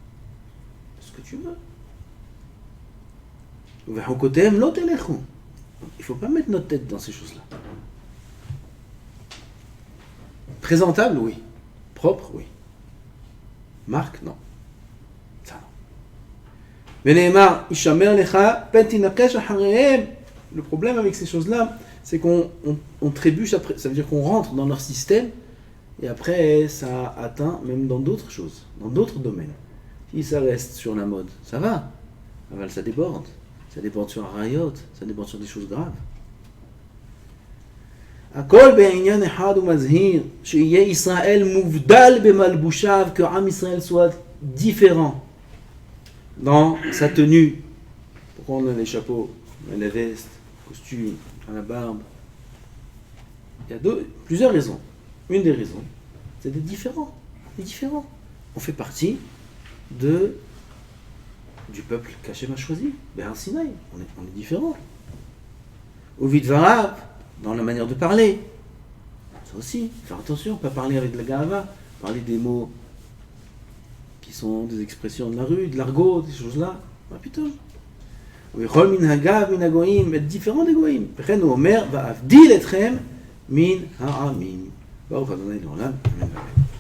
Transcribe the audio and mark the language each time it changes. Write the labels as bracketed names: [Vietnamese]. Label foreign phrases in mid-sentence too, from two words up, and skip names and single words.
[French] Il ne faut pas mettre notre tête dans ces choses-là. Présentable, oui. Propre, oui. Marque, non. Ça, non. [Hebrew] ונאמר, ישמר לך, פן תנקש אחריהם. [French] Le problème avec ces choses-là, c'est qu'on trébuche après, ça veut dire qu'on rentre dans leur système, et après ça atteint même dans d'autres choses, dans d'autres domaines. Si ça reste sur la mode, ça va, mais ça déborde sur un rayot, ça déborde sur des choses graves. [Hebrew] הכל בעניין אחד ומזהיר, שיהיה ישראל מובדל במלבושיו, que עם ישראל [French] soit différent dans sa tenue. Pourquoi on a les chapeaux, on a les vestes, les costumes, on a la barbe? Il y a plusieurs raisons. Une des raisons, c'est d'être différent. On est différent. On fait partie du peuple qu'Hachem a choisi, [Hebrew] בהר סיני. [French] On est différent. Uvid Varab, dans la manière de parler. Ça aussi, faire attention, pas parler avec de la gava, parler des mots qui sont des expressions de la rue, de l'argot, des choses-là. Ah putain. [Hebrew] וכל מן הגב מן הגוים, [French] être différent des goyim. [Hebrew] וכן אומר ואבדיל אתכם מן העמים. ברוך אדוני לעולם אמן.